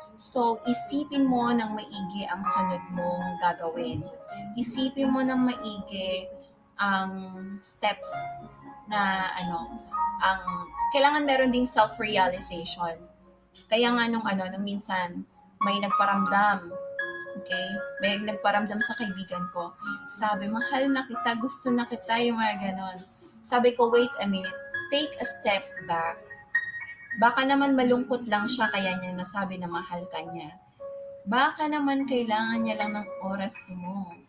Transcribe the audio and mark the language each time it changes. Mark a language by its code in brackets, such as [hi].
[tl] So, isipin mo ng maigi ang sunod mong gagawin. Isipin mo ng maigi ang steps na ang kailangan meron ding self-realization. Kaya nga nung minsan may nagparamdam, okay? May nagparamdam sa kaibigan ko. Sabi, mahal na kita, gusto na kita, yung mga ganon. Sabi ko, [en] wait a minute, take a step back. [tl] Baka naman malungkot lang siya kaya niya nasabi na mahal ka niya. Baka naman kailangan niya lang ng oras mo.